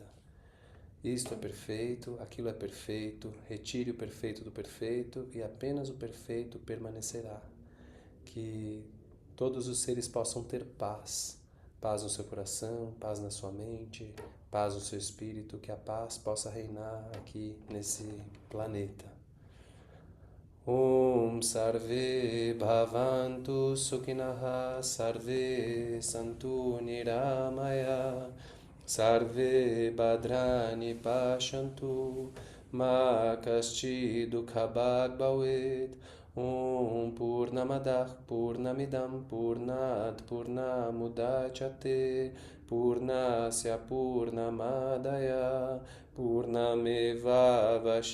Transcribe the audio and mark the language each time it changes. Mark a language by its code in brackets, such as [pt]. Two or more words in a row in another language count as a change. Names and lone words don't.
[pt] Isto é perfeito, aquilo é perfeito, retire o perfeito do perfeito e apenas o perfeito permanecerá. Que todos os seres possam ter paz, paz no seu coração, paz na sua mente, paz no seu espírito, que a paz possa reinar aqui nesse planeta. [sa] Om Sarve Bhavantu Sukhinaha Sarve Santu Niramaya Sarve Bhadrani Pashantu Ma Kashchi Dukhabhag Bhavet Om Purnamadah Purnamidam Purnat Purnamudachyate Purnasya Purnamadaya Purnameva